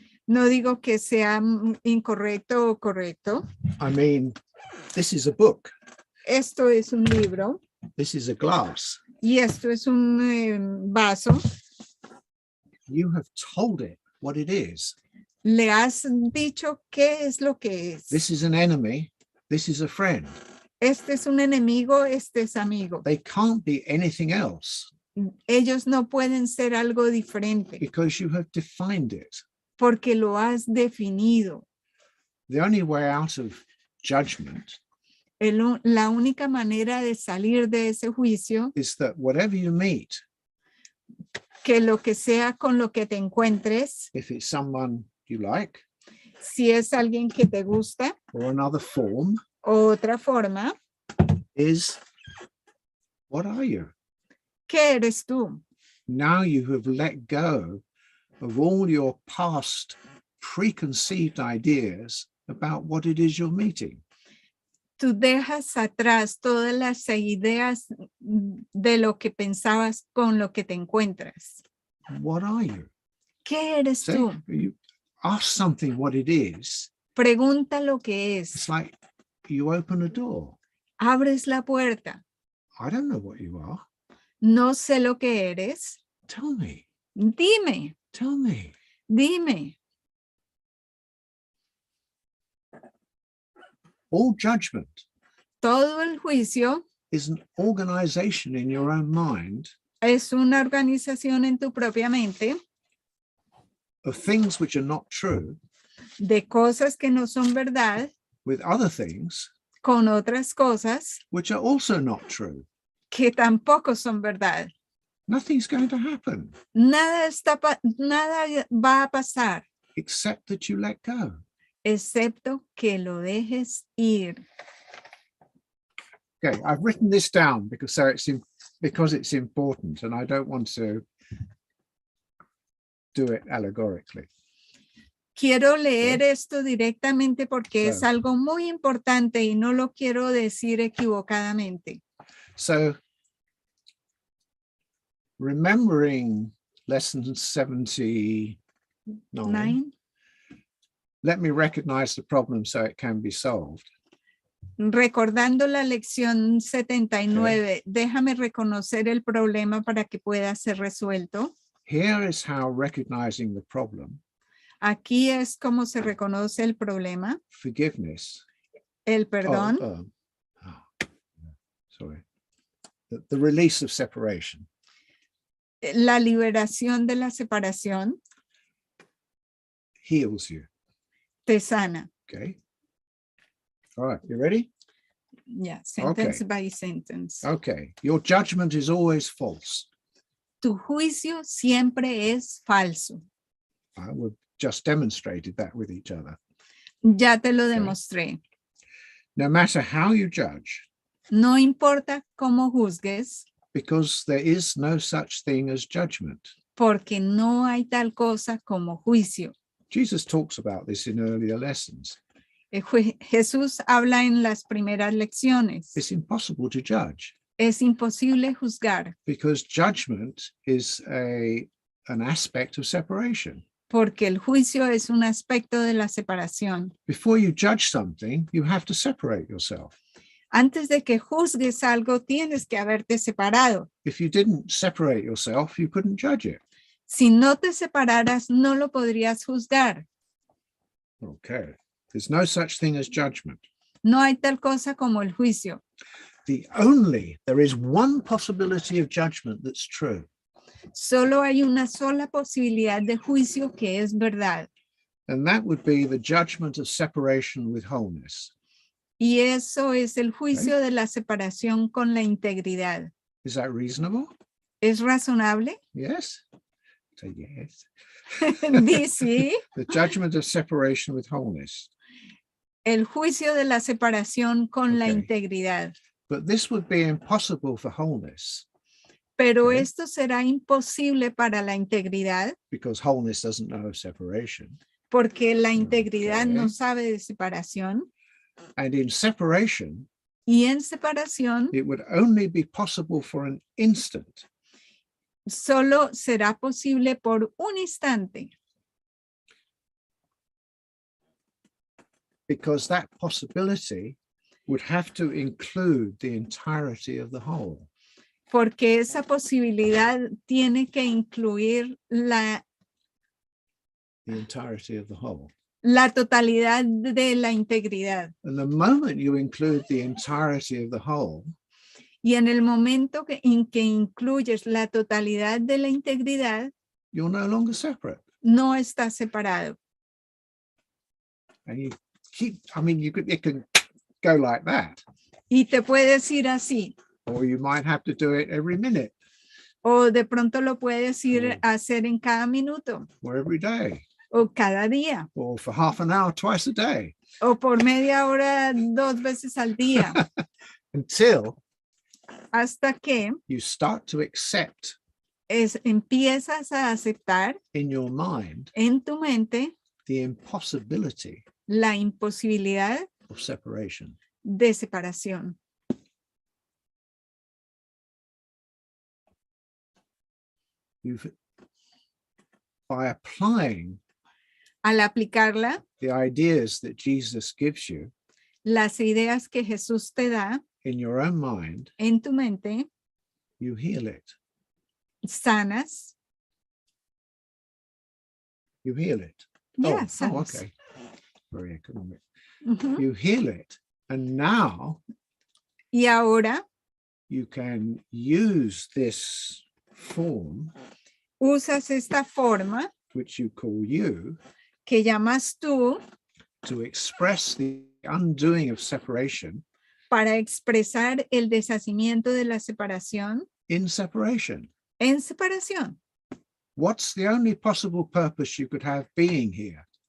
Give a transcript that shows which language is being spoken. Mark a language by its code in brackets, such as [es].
[es] no digo que sea incorrecto o correcto. [en] I mean, this is a book, [es] Esto es un libro [en] this is a glass. [es] y esto es un vaso. [en] You have told it what it is. [es] Le has dicho qué es lo que es. [en] This is an enemy, this is a friend. [es] Este es un enemigo, este es amigo. [en] They can't be anything else [es] Ellos no pueden ser algo diferente [en] because you have defined it. [es] porque lo has definido. [en] The only way out of judgment [es] La única manera de salir de ese juicio, [en] is that whatever you meet, [es] que lo que sea con lo que te encuentres, [en] if it's someone you like [es] si es alguien que te gusta [en] or another form, [es] o otra forma, [en] is what are you? [es] ¿qué eres tú? [en] Now you have let go of all your past preconceived ideas about what it is you're meeting. [es] Tú dejas atrás todas las ideas de lo que pensabas con lo que te encuentras. [en] What are you? [es] ¿Qué eres [en] See, [es] tú? [en] you ask something what it is. [es] Pregunta lo que es. [en] It's like you open a door. [es] Abres la puerta. [en] I don't know what you are. [es] No sé lo que eres. [en] Tell me. [es] Dime, [en] Tell me. [es] dime. [en] All judgment [es] Todo el juicio [en] is an organization in your own mind [es] es una organización en tu propia mente [en] of things which are not true [es] de cosas que no son verdad [en] with other things [es] con otras cosas [en] which are also not true. [es] que tampoco son verdad. [en] Nothing's going to happen [es] Nada va a pasar, [en] except that you let go. [es] excepto que lo dejes ir. [en] Okay, I've written this down because it's important, and I don't want to do it allegorically. [es] Quiero leer esto directamente porque es [en] So- [es] algo muy importante y no lo quiero decir equivocadamente. [en] So, remembering lesson 79, 9. let me recognize the problem so it can be solved. [es] Recordando la lección 79, déjame reconocer el problema para que pueda ser resuelto. [en] Here is how recognizing the problem, [es] Aquí es como se reconoce el problema, [en] forgiveness, [es] el perdón, [en] the release of separation [es] la liberación de la separación, [en] heals you. [es] te sana. [en] Okay. All right, you ready? [es] Ya, [en] sentence Okay. by sentence. Okay. Your judgment is always false. [es] Tu juicio siempre es falso. [en] We've just demonstrated that with each other. [es] Ya te lo demostré. [en] No matter how you judge, [es] No importa cómo juzgues, [en] because there is no such thing as judgment. [es] porque no hay tal cosa como juicio. [en] Jesus talks about this in earlier lessons. [es] Jesús habla en las primeras lecciones. [en] It's impossible to judge [es] Es imposible juzgar [en] because judgment is an aspect of separation. [es] porque el juicio es un aspecto de la separación. [en] Before you judge something, you have to separate yourself. [es] Antes de que juzgues algo, tienes que haberte separado. [en] If you didn't separate yourself, you couldn't judge it. [es] Si no te separaras, no lo podrías juzgar. [en] Okay. There's no such thing as judgment. [es] No hay tal cosa como el juicio. [en] There is one possibility of judgment that's true. [es] Solo hay una sola posibilidad de juicio que es verdad. [en] And that would be the judgment of separation with wholeness. [es] Y eso es el juicio de la separación con la integridad. [en] Is that reasonable? [es] ¿Es razonable? [en] Yes. Say yes. [es] Di sí. [en] The judgment of separation with wholeness. [es] El juicio de la separación con la [en] Okay. [es] integridad. [en] But this would be impossible for wholeness [es] Pero [en] Okay. [es] esto será imposible para la integridad [en] because wholeness doesn't know of separation. [es] porque la integridad no [en] Okay. [es] sabe de separación. [en] And in separation, [es] Y en separación [en] it would only be possible for an instant. [es] solo será posible por un instante. [en] Because that possibility would have to include the entirety of the whole. [es] Porque esa posibilidad tiene que incluir [en] The entirety of the whole. [es] la totalidad de la integridad. [en] And the moment you include the entirety of the whole, [es] Y en el momento en que incluyes la totalidad de la integridad, [en] you're no longer separate. [es] no estás separado. [en] And you keep, it can go like that, [es] Y te puedes ir así. [en] or you might have to do it every minute [es] O de pronto lo puedes ir Oh. a hacer en cada minuto. [en] or every day, [es] O cada día. [en] or for half an hour, twice a day, [es] O por media hora 2 veces al día. [en] until [es] Hasta que [en] you start to accept [es] empiezas a aceptar [en] in your mind [es] en tu mente [en] the impossibility [es] la imposibilidad [en] of separation. [es] de separación. [en] By applying [es] Al aplicarla, [en] the ideas that Jesus gives you [es] las ideas que Jesús te da [en] in your own mind, [es] en tu mente, [en] you heal it. [es] sanas. [en] You heal it. Yeah, Oh, [es] sanas. [en] okay. Very economic. Ujú. You heal it. And now [es] Y ahora [en] you can use this form, [es] usas esta forma [en] which you call you, [es] que llamas tú [en] to express the undoing of separation [es] para expresar el deshacimiento de la separación [en] in separation. [es] en separación. [en] What's the only possible purpose you could have being here?